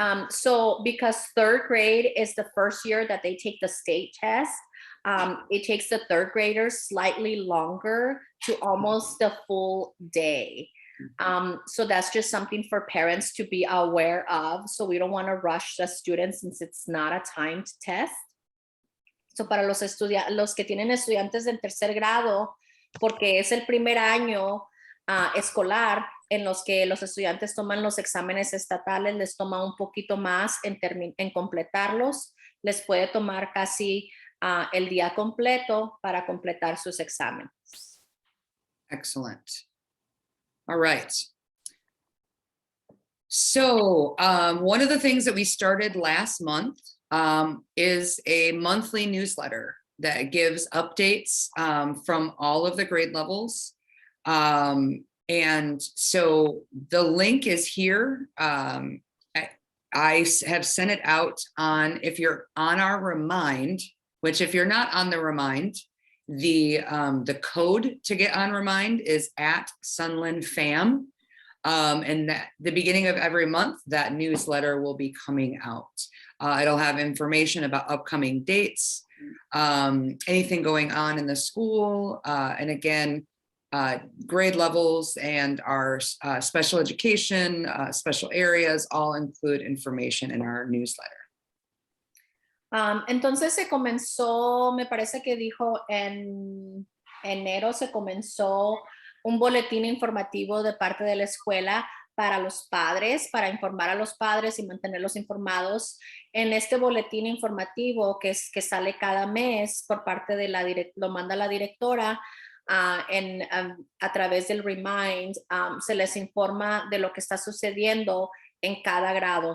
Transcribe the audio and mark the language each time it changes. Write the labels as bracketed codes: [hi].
[en] So because 3rd grade is the first year that they take the state test, it takes the 3rd graders slightly longer to almost the full day. So that's just something for parents to be aware of. So we don't want to rush the students since it's not a timed test. [es] So para los que tienen estudiantes en 3er grado, porque es el primer año escolar en los que los estudiantes toman los exámenes estatales, les toma un poquito más en completarlos, les puede tomar casi el día completo para completar sus exámenes. [en] Excellent. All right. So one of the things that we started last month is a monthly newsletter that gives updates from all of the grade levels. And so the link is here. I have sent it out if you're on our Remind, which if you're not on the Remind, the code to get on Remind is @SunlandFam. And the beginning of every month, that newsletter will be coming out. It'll have information about upcoming dates, anything going on in the school, and again, grade levels and our special education, special areas, all include information in our newsletter. [es] Entonces se comenzó, me parece que dijo en enero se comenzó un boletín informativo de parte de la escuela para los padres, para informar a los padres y mantenerlos informados. En este boletín informativo que sale cada mes por parte de lo manda la directora, a través del Remind, se les informa de lo que está sucediendo en cada grado.